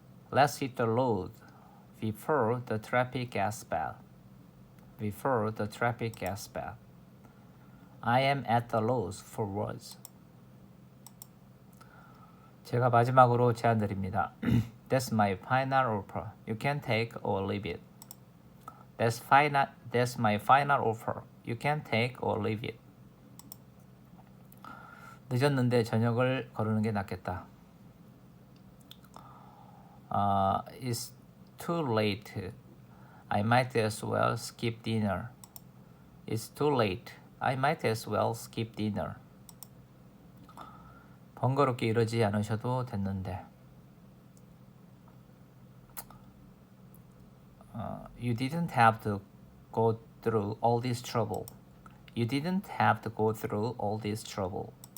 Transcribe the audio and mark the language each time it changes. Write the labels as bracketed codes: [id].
[en] Let's hit the road before the traffic gets bad. Before the traffic gets bad. I am at the loss for words. [ko] 제가 마지막으로 제안 드립니다. [en] That's my final offer. You can take or leave it. That's my final offer. You can take or leave it. [ko] 늦었는데 저녁을 거르는 게 낫겠다. [en] It's too late. I might as well skip dinner. It's too late. I might as well skip dinner. [ko] 번거롭게 이러지 않으셔도 됐는데. [en] You didn't have to go through all this trouble. You didn't have to go through all this trouble.